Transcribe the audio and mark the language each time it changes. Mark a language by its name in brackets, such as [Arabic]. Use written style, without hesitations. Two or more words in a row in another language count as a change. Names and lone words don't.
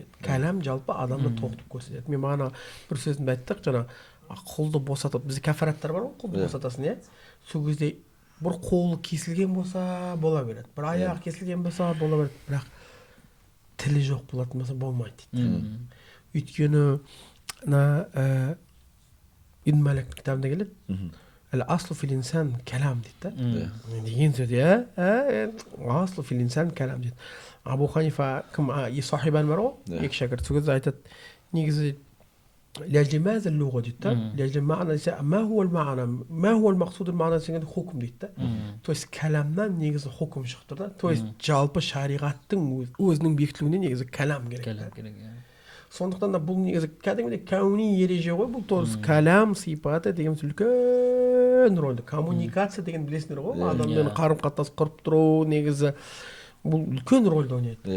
[Kazakh] Кәләм жалпы адамды толықтып көрсетеді. Мен бағана бір сөзімді айттық, жаңа қолды босатып, бізде кәфараттар бар ғой, қолды босатасың, иә? Сол кезде бір қолы кесілген болса бола береді, бір аяғы кесілген болса бола береді, бірақ тілі жоқ болатын болса болмайды дейді. Өйткені Ибн Малик кітабында келеді. [Arabic] الأصل في الإنسان الكلام [Kazakh] дейді. Деген сөз, [Arabic] أصل في الإنسان كلام дейді. [Kazakh] Абу Ханифа кім сахибан бар ғой, екі шәкірт сол кезде айтады, негізі [Arabic] لاجل ماذا اللغة [Kazakh] дейді. [Arabic] لاجل معنى ما هو المعنى ما هو المقصود المعنى [Kazakh] дегенде хукм дейді. [Russian] То есть [Kazakh] кәламнан негізі хукм шығып тұр да. [Russian] То есть [Kazakh] жалпы шариғаттың өзінің бекітілуіне негізі кәлам керек. Сондықтан да бұл негізі кәдімгідей кәуни ереже ғой, бұл тоғыз кәлам сипаты деген үлкен рөлді. Коммуникация деген білесіңдер ғой, адаммен қарым-қатынас құрып тұру негізі бұл үлкен рөлді ойнайды.